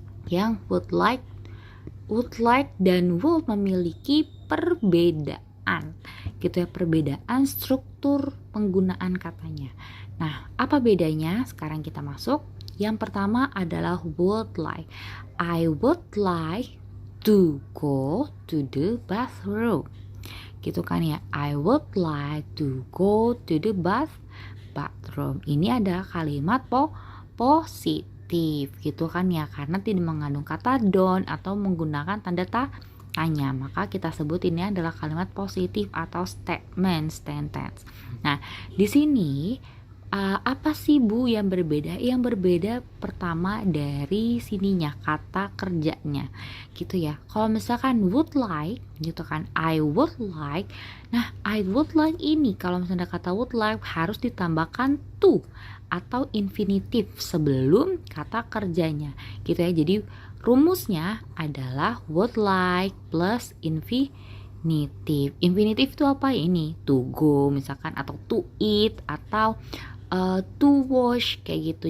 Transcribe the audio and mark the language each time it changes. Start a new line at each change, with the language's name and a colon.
Indonesian: Yang would like dan would memiliki perbedaan gitu ya, perbedaan struktur penggunaan katanya. Nah, apa bedanya? Sekarang kita masuk. Yang pertama adalah would like.
English: I would like to go to the bathroom.
Indonesian: Gitu kan ya.
English: I would like to go to the bathroom.
Indonesian: Ini adalah kalimat positif gitu kan ya, karena tidak mengandung kata don't atau menggunakan tanda tanya, maka kita sebut ini adalah kalimat positif atau statement sentence. Nah, di sini apa sih Bu yang berbeda? Yang berbeda pertama dari sininya kata kerjanya gitu ya. Kalau misalkan would like gitu kan, I would like. Nah, I would like ini kalau misalnya kata would like harus ditambahkan to atau infinitif sebelum kata kerjanya gitu ya. Jadi rumusnya adalah would like plus infinitif. Infinitif itu apa ini? To go misalkan, atau to eat, atau to wash kayak gitu.